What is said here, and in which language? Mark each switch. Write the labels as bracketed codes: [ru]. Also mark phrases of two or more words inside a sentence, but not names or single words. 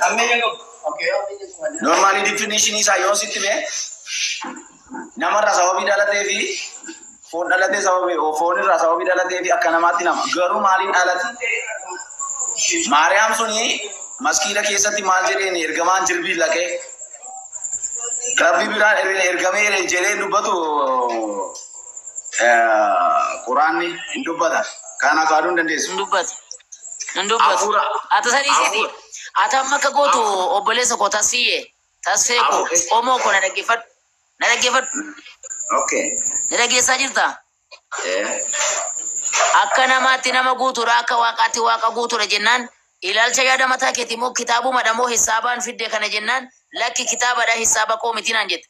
[en] normally definition [om] isaa yoo sitti mee namarraa sababii dhalatee fi foon dhalatee sababii foon irraa sababii dhalatee fi akka namaatti nama garuu maaliin dhalate Maariyaam suni maskiida keessatti maal jedheen ergamaan jirbii laqee rabbi biraan ergamee jedhee dubbatu quraanni hin dubbata kana kaaduu dandeessu Ndubbatu. Ata sadi sidi. Ata amma ka gootu obboleessa koo tasfiye. Tasfee koo omoo koo na dhaggeeffadhu. Okay. Na dhaggeessaa jirta? Akka namaatti nama guutuudha akka waaqaatti waaqa guutuudha jennaan ilaalcha yaada mataa keetii moo kitaabuma dhamoo hisaabaan fidde kana jennaan lakki kitaabadha hisaaba koo miti naan jette.